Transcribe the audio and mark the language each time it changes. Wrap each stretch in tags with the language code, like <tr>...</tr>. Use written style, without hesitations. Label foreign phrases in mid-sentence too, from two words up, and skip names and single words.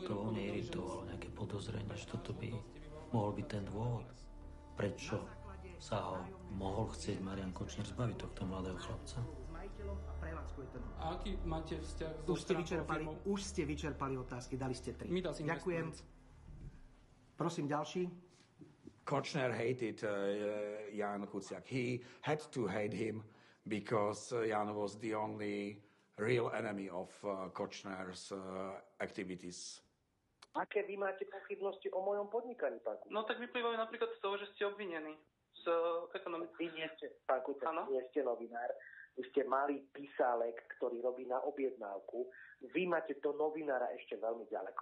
<sk>to mne iritovalo, nejaké podozrenie, že toto by mohol byť ten dôvod, prečo sa ho mohol chcieť Marian Kočner zbaviť tohto mladého chlapca. A aký máte vzťah so stránkou? Už ste vyčerpali otázky, dali ste 3. Ďakujem. Prosím, ďalší.</sk> <en>Kočner hated Jan Kuciak. He had to hate him because Jan was the only real enemy of Kočner's activities.</en> <sk>Aké vy máte pochybnosti o mojom podnikaní, pán Kuciak? No tak vyplývajú napríklad z toho, že ste obvinení z ekonomiky. Vy nie ste, pán Kuciak, nie ste novinár. Vy ste malý písálek, ktorý robí na objednávku. Vy máte to novinára ešte veľmi ďaleko.</sk>